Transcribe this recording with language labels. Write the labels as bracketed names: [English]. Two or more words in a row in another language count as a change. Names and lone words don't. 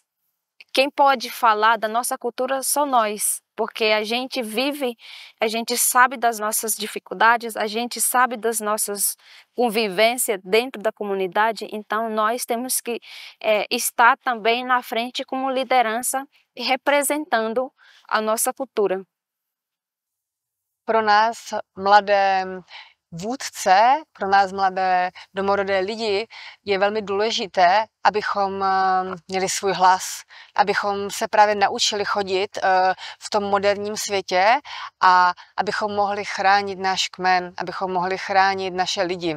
[Portuguese] Quem pode falar da nossa cultura só nós, porque a gente vive, a gente sabe das nossas dificuldades, a gente sabe das nossas convivências dentro da comunidade, então nós temos que estar também na frente como liderança e representando a nossa cultura. [Czech] Pro nás mladé vůdce, pro nás mladé domorodé lidi je velmi důležité, abychom měli svůj hlas, abychom se právě naučili chodit v tom moderním světě a abychom mohli chránit náš kmen, abychom mohli chránit naše lidi.